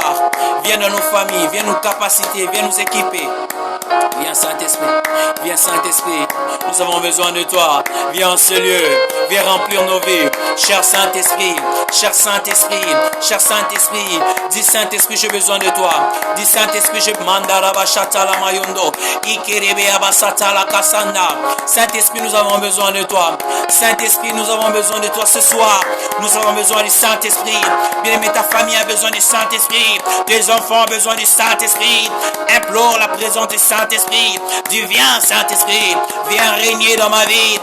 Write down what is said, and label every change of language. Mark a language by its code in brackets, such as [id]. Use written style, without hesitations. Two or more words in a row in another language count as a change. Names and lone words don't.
[fr] Viens dans nos familles, viens nous capaciter, viens nous équiper. Viens Saint-Esprit, viens Saint-Esprit, nous avons besoin de toi. Viens en ce lieu, viens remplir nos vies. Cher Saint-Esprit, cher Saint-Esprit, cher Saint-Esprit. Dis Saint-Esprit, j'ai besoin de toi. Dis Saint-Esprit, je mandara bashata la mayondo. Ikerebe abasata la kasanda. Saint-Esprit, nous avons besoin de toi. Saint-Esprit, nous avons besoin de toi ce soir. Nous avons besoin du Saint-Esprit. Bien-aimé, ta famille a besoin du Saint-Esprit. Tes enfants ont besoin du Saint-Esprit. Implore la présence du Saint-Esprit. Dis viens Saint-Esprit. Viens régner dans ma vie.